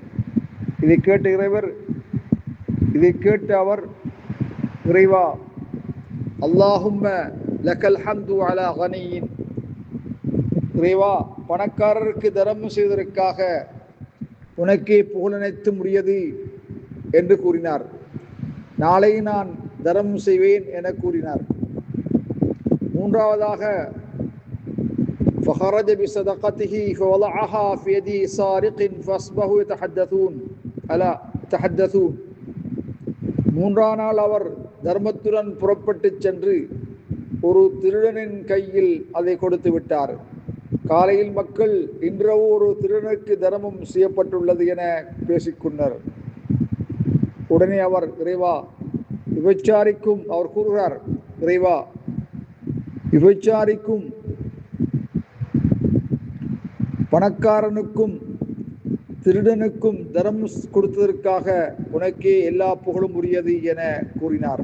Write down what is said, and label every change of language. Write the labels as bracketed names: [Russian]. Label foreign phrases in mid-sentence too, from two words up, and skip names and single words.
[Tamil] இதை கேட்டு அவர், இறைவா, [Arabic] اللهم لك الحمد على غني, [Tamil] இறைவா, பணக்காரருக்கு தர்மம் செய்வதற்காக உனக்கே புகழனைத்து முடியது என்று கூறினார். நாளை நான் தர்மம் செய்வேன் என கூறினார். மூன்றாவதாக, [Arabic] فخرج بصدقته فوضعها في يد سارق فاصبحوا يتحدثون. [Tamil] மூன்றாம் நாள் அவர் தர்மத்துடன் புறப்பட்டு சென்று ஒரு திருடனின் கையில் அதை கொடுத்து விட்டார். காலையில் மக்கள் இன்றவோ ஒரு திருடனுக்கு தர்மம் செய்யப்பட்டுள்ளது என பேசிக்கொண்டனர். உடனே அவர், இறைவா, விபச்சாரிக்கும், அவர் கூறுகிறார், இறைவா, விபச்சாரிக்கும் பணக்காரனுக்கும் திருடனுக்கும் தர்மம் கொடுத்ததற்காக உனக்கே எல்லா புகழும் உரியது என கூறினார்.